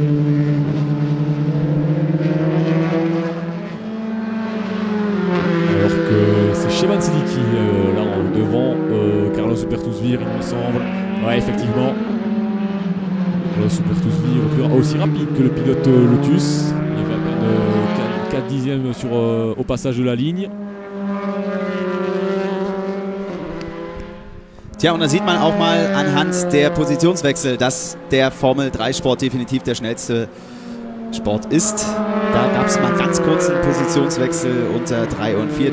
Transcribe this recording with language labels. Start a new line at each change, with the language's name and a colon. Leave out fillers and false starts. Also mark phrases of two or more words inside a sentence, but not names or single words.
French: Alors que c'est Sheban Siddiqui là devant Carlos Hubertus-Wihr, il me semble. Ouais, effectivement. Carlos Hubertus-Wihr aussi rapide que le pilote Lotus. Il va à peine 4 dixièmes au passage de la ligne.
German: Tja, und da sieht man auch mal anhand der Positionswechsel, dass der Formel-3-Sport definitiv der schnellste Sport ist. Da gab es mal einen ganz kurzen Positionswechsel unter 3 und 4.